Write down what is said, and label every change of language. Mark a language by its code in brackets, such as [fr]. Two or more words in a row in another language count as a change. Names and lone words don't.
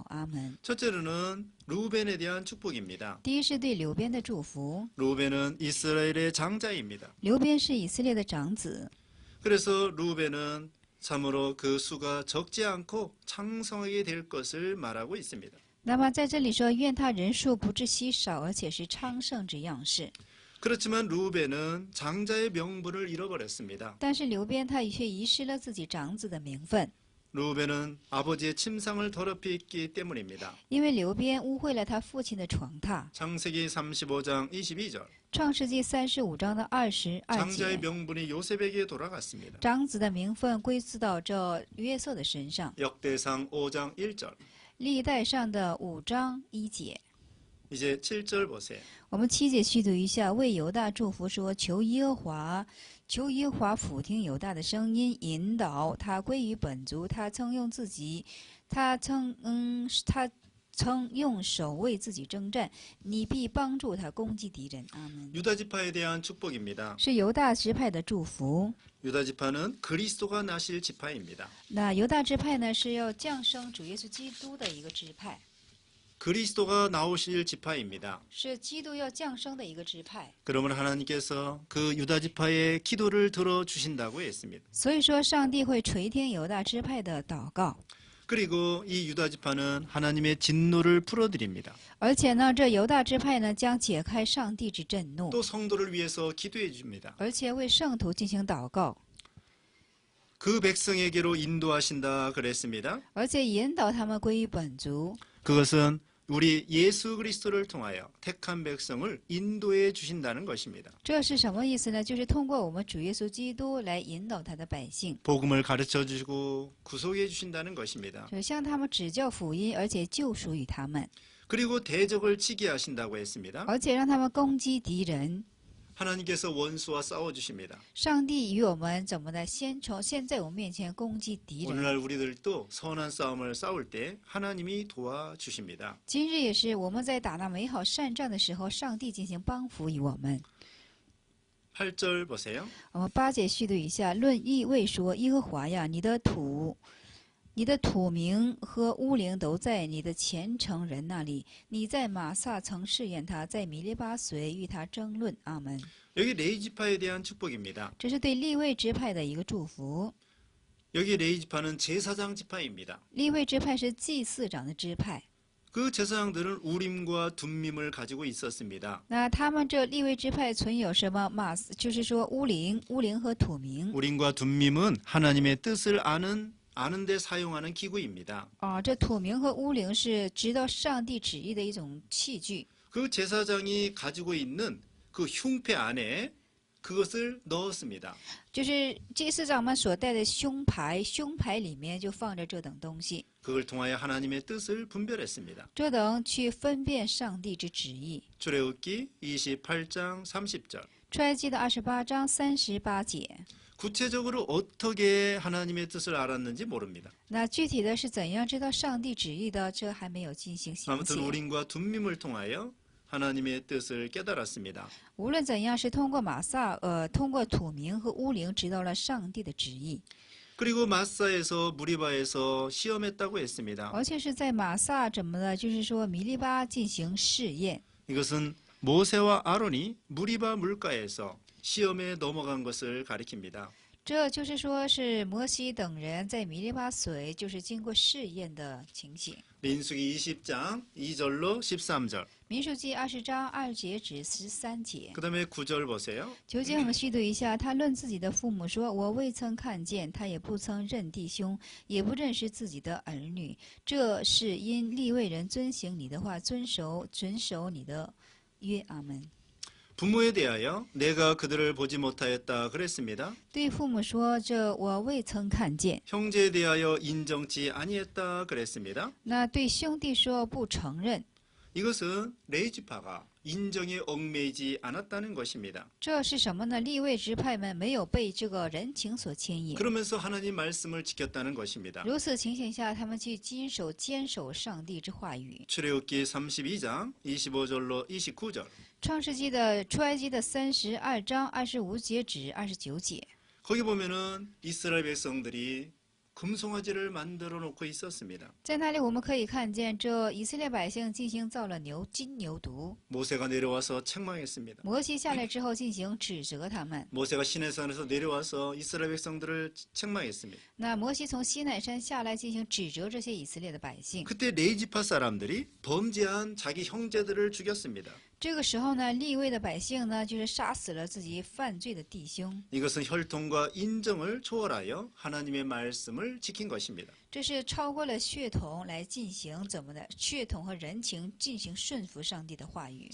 [zh] 阿门。 [ko] 첫째로는 루벤에 대한 축복입니다. [zh] 第一是对流鞭的祝福。 [ko] 루벤은 이스라엘의 장자입니다. [zh] 流鞭是以色列的长子， [ko] 그래서 루벤은 참으로 그 수가 적지 않고 창성하게 될 것을 말하고 있습니다. [zh] 那么在这里说，愿他人数不致稀少，而且是昌盛之样式。 [ko] 그렇지만 루벤은 장자의 명분을 잃어버렸습니다. [zh] 但是流鞭他却遗失了自己长子的名分， [ko] 루벤은 아버지의 침상을 더럽혔기 때문입니다. [zh] 因为流鞭污秽了他父亲的床榻。 [ko] 창세기 35장 22절. [zh] 创世纪35章的22 [ko] 장자의 [zh] 节， [ko] 명분이 요셉에게 돌아갔습니다. [zh] 长子的名分归自到这约瑟的身上。 [ko] 역대상 5장 1절. [zh] 历代上的5章1节。 [ko] 이제 7절 보세요. [zh] 我们7节去读一下，为犹大祝福说：求耶和华俯听犹大的声音，引导他归于本族。他曾用手为自己征战，你必帮助他攻击敌人。阿门。 [ko] 유다지파에 대한 축복입니다. [zh] 是犹大支派的祝福。 [ko] 유다지파는 그리스도가 나실 지파입니다. [zh] 那犹大支派呢，是要降生主耶稣基督的一个支派， [ko] 그리스도가 나오실 지파입니다. [zh] 是基督要降生的一个支派。 [ko] 그러면 하나님께서 그 유다지파의 기도를 들어주신다고 했습니다. [zh] 所以说，上帝会垂听犹大支派的祷告。 [ko] 그리고 이 유다지파는 하나님의 진노를 풀어드립니다. [zh] 而且呢，这犹大支派呢，将解开上帝之震怒， [ko] 또 성도를 위해서 기도해 줍니다. [zh] 而且为圣徒进行祷告， [ko] 그 백성에게로 인도하신다 그랬습니다. [zh] 而且引导他们归于本族。 [ko] 그것은 우리 예수 그리스도를 통하여 택한 백성을 인도해 주신다는 것입니다. [zh] 这是什么意思呢？就是通过我们主耶稣基督来引导他的百姓， [ko] 복음을 가르쳐 주시고 구속해 주신다는 것입니다. [zh] 就向他们指教福音，而且救赎于他们， [ko] 그리고 대적을 치게 하신다고 했습니다. [zh] 而且让他们攻击敌人。 [ko] 하나님께서 원수와 싸워 주십니다. [zh] 上帝与我们怎么的？先在我们面前攻击敌人。 [ko] 오늘날 우리들도 선한 싸움을 싸울 때 하나님이 도와 주십니다. [zh] 今日也是我们在打那美好善战的时候，上帝进行帮扶于我们。 [ko] 8절 보세요. [zh] 我们8节续读一下，论意位说：耶和华呀，你的土名和乌灵都在你的虔诚人那里。你在马撒曾试验他，在米利巴随与他争论。阿门。 [ko] 여기 레이지파에 대한 축복입니다. [zh] 这是对利未支派的一个祝福。 [ko] 여기 레이지파는 제사장 지파입니다. [zh] 利未支派是祭司长的支派。 [ko] 그 제사장들은 우림과 둠밈을 가지고 있었습니다. [zh] 那他们这利未支派存有什么就是说乌灵和土名。 [ko] 우림과 둠밈은 하나님의 뜻을 아는 데 사용하는 기구입니다. [zh] 这土名和乌灵是知道上帝旨意的一种器具。 [ko] 그 제사장이 가지고 있는 그 흉패 안에 그것을 넣었습니다. [zh] 就是祭司长们所带的胸牌里面就放着这等东西， [ko] 그걸 통하여 하나님의 뜻을 분별했습니다. [zh] 这等去分辨上帝之旨意。 [ko] 출애굽기 28장 30절. [zh] 出埃及的28章38节。 [ko] 구체적으로 어떻게 하나님의 뜻을 알았는지 모릅니다. [zh] 那具体的是怎样知道上帝旨意的，这还没有进行详 [ko] 아무튼 [zh] 细。 [ko] 우림과 둠밈을 통하여 하나님의 뜻을 깨달았습니다. [zh] 无论怎样，是通过通过土名和乌灵知道了上帝的旨意， [ko] 그리고 마사에서 무리바에서 시험했다고 했습니다. [zh] 而且是在马撒怎么的，就是说米利巴进行试验。 [ko] 이것은 모세와 아론이 무리바 물가에서 시험에 넘어간 것을 가리킵니다. [zh] 这就是说是摩西等人在米利巴水就是经过试验的情形。 [ko] 민수기 20장 2절로 13절. [zh] 民数记20章2节至13节。 [ko] 그다음에 9절 보세요. [zh] 9 节我们细读一下，他论自己的父母说：“我未曾看见，他也不曾认弟兄，也不认识自己的儿女。这是因利未人遵行你的话，遵守你的约。” 阿门。 [ko] 부모에 대하여 내가 그들을 보지 못하였다 그랬습니다. [zh] 对父母说：“这我未曾看见。 [ko] 형제에 대하여 인정치 아니했다 그랬습니다. ” [zh] 那对兄弟说：“不承认。” [ko] 이것은 레위지파가 인정에 얽매이지 않았다는 것입니다. [zh] 这是什么呢？利未支派们没有被这个人情所牵引， [ko] 그러면서 하나님 말씀을 지켰다는 것입니다. [zh] 如此情形下，他们去坚守上帝之话语。 [ko] 출애굽기 32장 25절로 29절. [zh] 创世纪的出埃及的32章25节至29节， [ko] 거기 보면은 이스라엘 백성들이 금송아지를 만들어 놓고 있었습니다. [zh] 在那里我们可以看见，这以色列百姓进行造了金牛犊。 [ko] 모세가 내려와서 책망했습니다. [zh] 摩西下来之后进行指责他们。 [ko] 모세가 시내산에서 내려와서 이스라엘 백성들을 책망했습니다. [zh] 那摩西从西奈山下来进行指责这些以色列的百姓。 [ko] 그때 레이지파 사람들이 범죄한 자기 형제들을 죽였습니다. [zh] 这个时候呢，利未的百姓呢，就是杀死了自己犯罪的弟兄。 [ko] 이것은 혈통과 인정을 초월하여 하나님의 말씀을 지킨 것입니다. [zh] 这是超过了血统来进行怎么的？血统和人情进行顺服上帝的话语，